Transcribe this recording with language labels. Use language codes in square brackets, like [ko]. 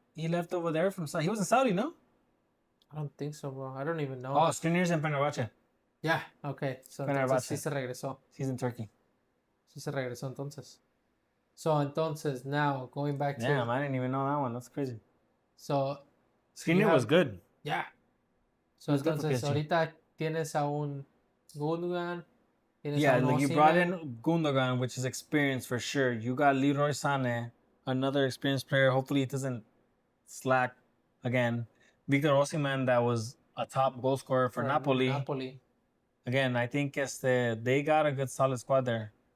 [en] He left over there from Saudi. He was in Saudi, no? I don't think so, bro. I don't even know. Oh, Skriniar's in Fenerbahce. Yeah, okay. So [es] sí se regresó. [en] He's in Turkey. [es] Sí se regresó entonces. So entonces [en] now going back to. Damn, I didn't even know that one. That's crazy. So Skriniar was good. Yeah. [es] So entonces ahorita tienes a un Gundogan. [en] Yeah, like you brought in Gundogan, which is experience for sure. You got Leroy Sané, another experienced player. Hopefully, he doesn't slack again. Victor Osimhen, that was a top goal scorer for Napoli. Again, I think they got a good solid squad there.